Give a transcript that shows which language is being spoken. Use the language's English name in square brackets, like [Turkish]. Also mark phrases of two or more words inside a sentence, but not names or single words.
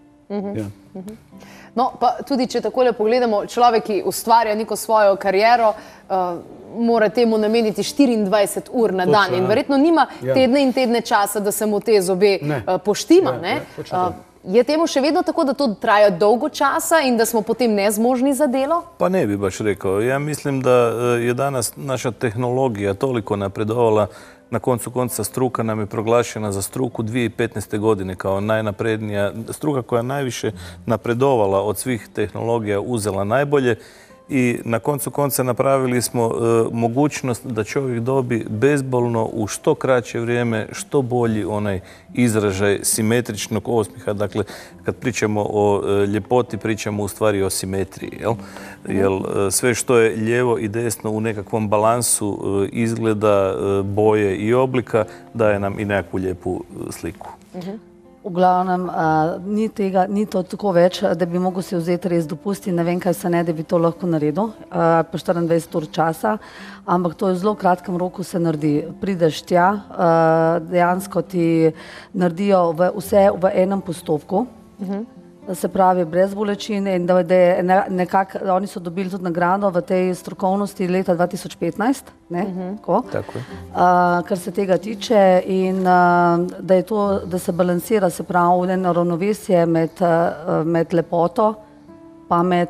[Slovenian] No, pa tudi, če takole pogledamo, človek, ki ustvarja neko svojo kariero, mora temu nameniti 24 ur na dan in verjetno nima tedne in tedne časa, da se mu te zobe poštima. Je temu še vedno tako, da to traja dolgo časa in da smo potem nezmožni za delo? [Croatian] Pa ne bi baš rekao. Ja mislim da je danas naša tehnologija toliko napredovala. Na koncu konca struka nam je proglašena za struku 2015. godine kao najnaprednija struka koja najviše napredovala od svih tehnologija, uzela najbolje i na koncu konca napravili smo mogućnost da čovjek dobi bezbolno u što kraće vrijeme što bolji onaj izražaj simetričnog osmijeha. Dakle, kad pričamo o ljepoti, pričamo u stvari o simetriji. Jer sve što je lijevo i desno u nekakvom balansu izgleda, boje i oblika daje nam i nekakvu lijepu sliku. [Slovenian] V glavnem, ni to tako več, da bi mogel si vzeti res dopusti, ne vem, kaj se ne, da bi to lahko naredil, pa 24 ur časa, ampak to je v zelo kratkem roku se naredi. Prideš tja, dejansko ti naredijo vse v enem postopku, se pravi brez bolečin in da je nekako, oni so dobili tudi nagrado v tej strokovnosti leta 2015, kar se tega tiče in da je to, da se balansira, se pravi, eno ravnovesje med lepoto pa med